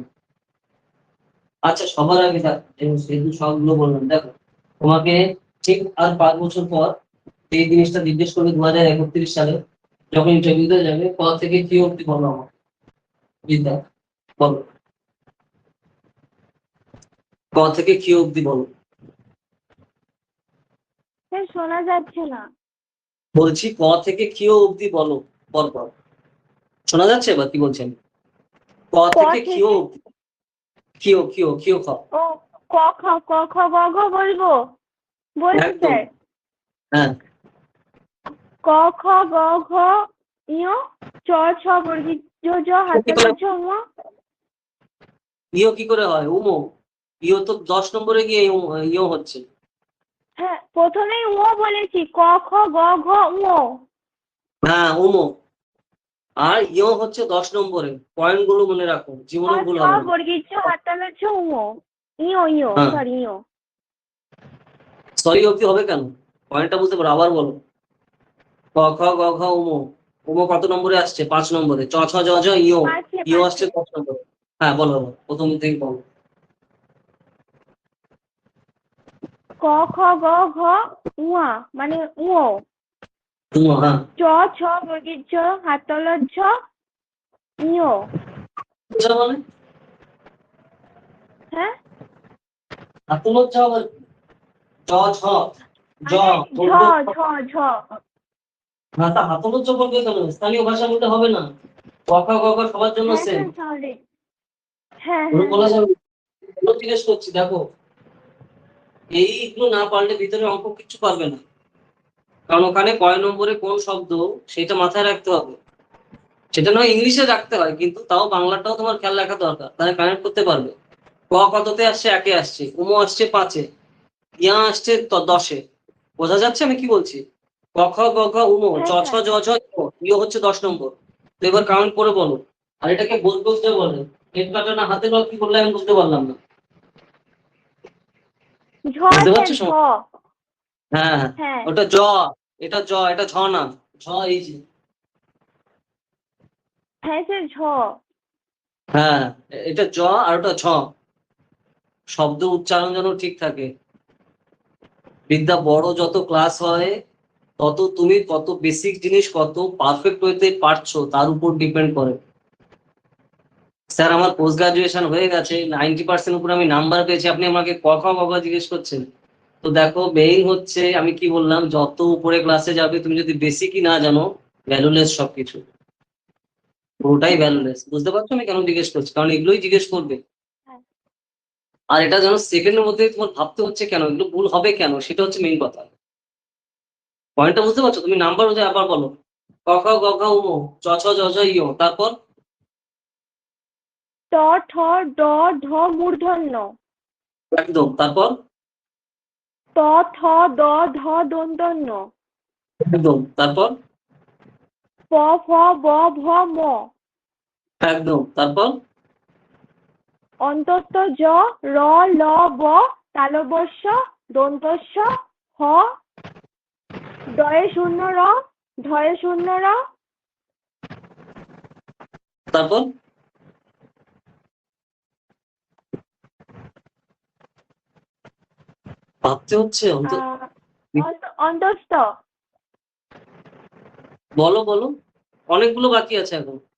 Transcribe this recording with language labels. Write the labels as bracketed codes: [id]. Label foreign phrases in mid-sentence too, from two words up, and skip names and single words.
[bn] আচ্ছা সবার আগে সেহেতু সবগুলো বললাম, দেখো তোমাকে ঠিক আর 5 বছর পর এই জিনিসটা জিজ্ঞেস করবে 2031 সালে, যখন ইন্টারভিউতে যাবে, ক থেকে কি অব্দি বলো আমার বিদ্যা, বলো ক থেকে কি অব্দি বলো। স্যার শোনা যাচ্ছে না। বলছি ক থেকে কিও অব্দি বলো, পর পর। শোনা যাচ্ছে এবার কি বলছেন? ক ক থেকে কিও থেকে অব্দি, কিও কিও কিও খ। ও ক খ ক খ গ ঘ বলবো? বলছি একদম, স্যার। হ্যাঁ। ক খ গ ঘ ইয় চ ছ বর্গীয় জ কি করে, হাততালি ছ ম। ইও কি করে হয়? উমো, ইও তো 10 নম্বরে গিয়ে ইও হচ্ছে। হ্যাঁ প্রথমেই ও বলেছি, ক খ গ ঘ ও। হ্যাঁ উমো, আর ইও হচ্ছে 10 নম্বরে। পয়েন্ট গুলো মনে রাখো, ছ জীবনে ভুল ছ হবে না। বর্গীয় ছ হাততালি ছ ও। ইয় ইয় হ্যাঁ, সরি ইয়। সরি অব্দি হবে কেন? পয়েন্টটা বুঝতে পারো, আবার বলো। ক খ গ ঘ উমো, উমো কত নম্বরে আসছে? 5 নম্বরে। চ ছ জ ঝ ইও, পাঁচে ইও আসছে পাঁচে 10 নম্বরে। হ্যাঁ বলো বলো, প্রথম থেকে বলো। ক খ গ ঘ উয়া মানে ও। উমো, হ্যাঁ। চ ছ বর্গীয় ছ হাততালি ছ ইয়। বুঝা মানে হ্যাঁ হাতে লজ্জা আবার কি? জ ছ জ আরে ঝ বলবো। ঝ ঝ। না তা হাতে লজ্জা বলবে কেন? স্থানীয় ভাষা বলতে হবে না? ক খ গ ঘ সবার জন্য হ্যাঁ সেম, স্যার সরি। হ্যাঁ ওগুলো হ্যাঁ বলা হ্যাঁ। যাবে না। ওগুলো জিজ্ঞেস করছি, দেখো এইগুলো না পারলে ভিতরে অঙ্ক কিচ্ছু পারবে না। কারণ ওখানে কয় নম্বরে কোন শব্দ, সেটা মাথায় রাখতে হবে। সেটা নয় ইংলিশে রাখতে হয়, কিন্তু তাও বাংলাটাও তোমার খেয়াল রাখা দরকার, তাহলে কানেক্ট করতে পারবে। ক কততে আসছে? 1-এ আসছে। উমো আসছে 5-এ। ইয়া আসছে 10-এ। বোঝা যাচ্ছে আমি কি বলছি? ক খ গ ঘ উমো, চ হ্যাঁ ছ স্যার। জ ঝ ইয়, ইয় হচ্ছে 10 নম্বর। তো এবার কাউন্ট করে বলো। আর এটাকে বলতে বলতে বলে, হেড কাটা না হাতে কি বললে আমি বুঝতে পারলাম না। ঝ বুঝতে স্যার পারছো ঝ। সমস্যা? হ্যাঁ হ্যাঁ, হ্যাঁ ওটা জ, এটা জ, এটা ঝ না। ঝ এই যে, হ্যাঁ স্যার ঝ। হ্যাঁ এটা জ আর ওটা ঝ। শব্দ উচ্চারণ যেন ঠিক থাকে। বিদ্যা বড় যত ক্লাস হয়, তত তুমি কত বেসিক জিনিস কত পারফেক্ট হইতে পারছো তার উপর ডিপেন্ড করে। স্যার আমার [en] post graduation [bn] হয়ে গেছে, 90% উপরে আমি নাম্বার পেয়েছি, আপনি আমাকে ক খ গ ঘ জিজ্ঞেস করছেন। তো দেখো মেইন হচ্ছে, আমি কি বললাম, যত উপরে ক্লাসে যাবে তুমি যদি বেসিকই না জানো, ভ্যালুলেস সবকিছু, পুরোটাই হ্যাঁ স্যার। ভ্যালুলেস। বুঝতে পারছো আমি কেন জিজ্ঞেস করছি? কারণ এগুলোই জিজ্ঞেস করবে। হ্যাঁ আর এটা যেন সেকেন্ডের মধ্যে তোমার ভাবতে হচ্ছে কেন, এগুলো ভুল হবে কেন, সেটা হচ্ছে মেইন কথা। পয়েন্টটা বুঝতে পারছো? তুমি নাম্বার অনুযায়ী আবার বলো। ক খ গ ঘ উমো, চ ছ জ ঝ ইয়, তারপর ট ঠ ড ঢ মূর্ধন্য। একদম, তারপর ত থ দ ধ দন্তন্য। একদম, তারপর প ফ ব ভ ম। একদম, তারপর অন্তত জ র ল ব তালবস্য দন্তস্য হ ডয়ে শূন্য র ঢয়ে শূন্য র। তারপর ভাবতে হচ্ছে আহ, অন্তস্থ। বলো বলো, অনেকগুলো বাকি আছে এখন।